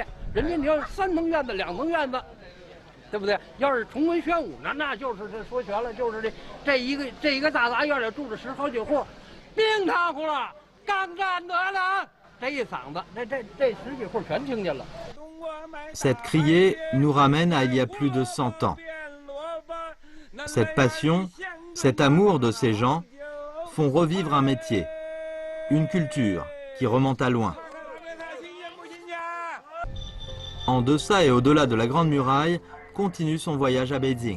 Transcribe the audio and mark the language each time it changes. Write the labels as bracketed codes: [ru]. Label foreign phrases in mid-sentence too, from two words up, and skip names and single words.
[zh] 人家你要3层院子、2层院子，对不对？要是重文宣武呢，那就是这说全了，就是这一个大杂院里住着10好几户，冰堂户了，刚干得了，这一嗓子，这10几户全听见了。 [fr] Cette criée nous ramène à il y a plus de 100 ans. Cette passion, cet amour de ces gens font revivre un métier, une culture qui remonte à loin. En deçà et au-delà de la Grande Muraille, continue son voyage à Beijing.